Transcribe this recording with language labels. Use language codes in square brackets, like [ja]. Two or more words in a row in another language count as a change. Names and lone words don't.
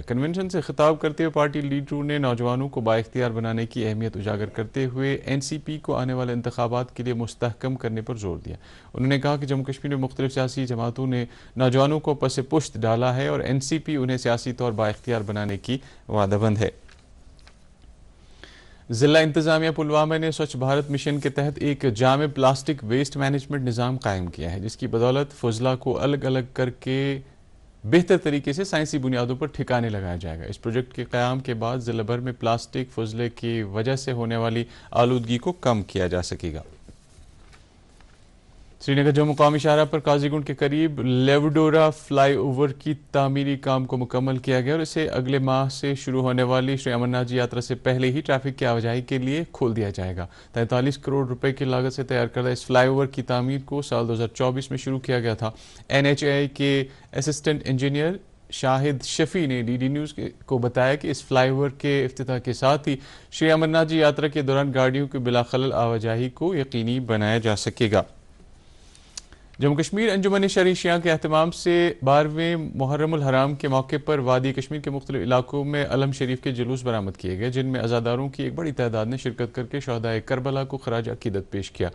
[ur] کنونشن سے خطاب کرتے ہوئے پارٹی لیڈروں نے نوجوانوں کو بااختیار بنانے کی اہمیت اجاگر کرتے ہوئے این سی پی کو آنے والے انتخابات کے لیے مستحکم کرنے پر زور دیا۔ انہوں نے کہا کہ جموں کشمیر میں مختلف سیاسی جماعتوں نے نوجوانوں کو پس پشت ڈالا ہے اور این سی پی انہیں سیاسی طور بااختیار بنانے کی وعدہ بند ہے۔ ضلع انتظامیہ پلوامہ نے سوچھ بھارت مشن کے تحت ایک جامع [en] plastic waste management [ur] نظام قائم کیا ہے، جس کی بدولت فضلہ کو الگ الگ کر کے بہتر طریقے سے سائنسی بنیادوں پر ٹھکانے لگایا جائے گا۔ اس پروجیکٹ کے قیام کے بعد ضلع بھر میں پلاسٹک فضلے کی وجہ سے ہونے والی آلودگی کو کم کیا جا سکے گا۔ سری نگر جو مقامی شاہراہ پر قاضی گنڈ کے قریب لیوڈورا فلائی اوور کی تعمیری کام کو مکمل کیا گیا اور اسے اگلے ماہ سے شروع ہونے والی شری امرناتھ جی یاترا سے پہلے ہی ٹریفک کی آواجائی کے لیے کھول دیا جائے گا۔ 43 کروڑ روپے کی لاگت سے تیار کردہ اس فلائی اوور کی تعمیر کو سال 2024 میں شروع کیا گیا تھا۔ این ایچ اے کے [en] assistant engineer [ur] شاہد شفیع نے ڈی ڈی نیوز کو بتایا کہ اس فلائی اوور کے افتتاح کے ساتھ ہی شری امرناتھ جی یاترا کے دوران گاڑیوں کی بلا خلل آواجائی کو یقینی بنایا جا سکے گا۔ جموں کشمیر انجمن شرعی شیعہ کے اہتمام سے 12ویں محرم الحرام کے موقع پر وادی کشمیر کے مختلف علاقوں میں علم شریف کے جلوس برآمد کیے گئے، جن میں عزاداروں کی ایک بڑی تعداد نے شرکت کر کے شہدائے کربلا کو خراج عقیدت پیش کیا۔